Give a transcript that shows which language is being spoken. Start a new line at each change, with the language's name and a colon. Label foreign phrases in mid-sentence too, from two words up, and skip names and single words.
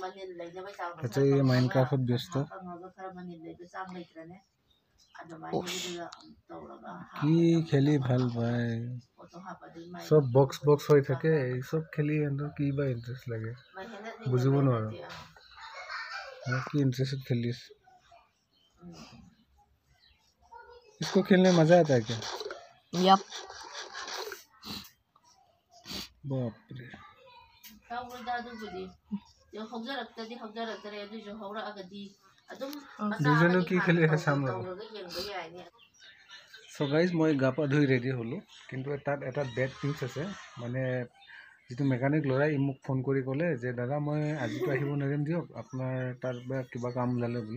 Assamese: এতিয়া এই মাইনক্ৰাফ্টত ব্যস্ত। কি খেলি ভাল পায়, চব বক্স হৈ থাকে, এই চব খেলি সিহঁতৰ কি বা ইণ্টাৰেষ্ট লাগে, বুজিব নোৱাৰোঁ।
Hindi: কি इंटरेस्ट खेली इसको खेलने मजा आता है क्या? यप। बाप रे।
Assamese: দুজনে কি খেলি আছে চাম ৰ'ব।
English: so guys,
Assamese: মই গা পা ধুই ৰেডি হ'লোঁ, কিন্তু তাত এটা
English: bad news
Assamese: আছে। মানে যিটো মেকানিক ল'ৰাই মোক ফোন কৰি ক'লে যে দাদা, মই আজিতো আহিব নোৱাৰিম দিয়ক, আপোনাৰ তাৰ কিবা কাম ওলালে বোলে।